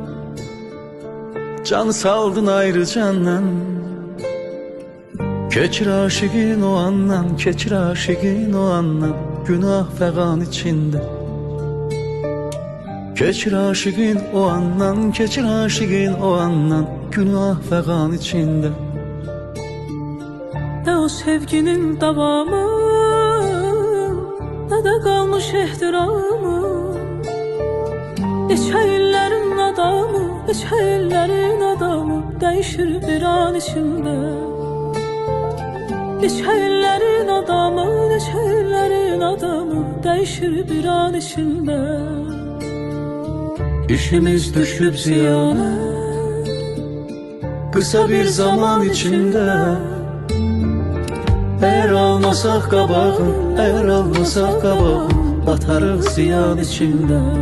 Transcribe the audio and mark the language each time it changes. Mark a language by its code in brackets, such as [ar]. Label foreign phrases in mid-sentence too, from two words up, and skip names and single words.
[tr] can saldın ayrı candan. Keçir aşıkın o andan, keçir aşıkın o andan, günah fegan içinde. Keçir aşıkın o andan, keçir aşıkın o andan, günah fegan içinde. Ne o sevginin davamı, ne de kalmış ehtiramı. [az] Neçə illərin adamı, neçə illərin adamı, dəyişir bir an içində. Neçə illərin adamı, neçə illərin adamı, dəyişir bir an içində. [tr] İşimiz düşüp ziyana, kısa bir zaman içinde. Eğer almasak kabağın, eğer almasak kabağın, batarız ziyan içinde.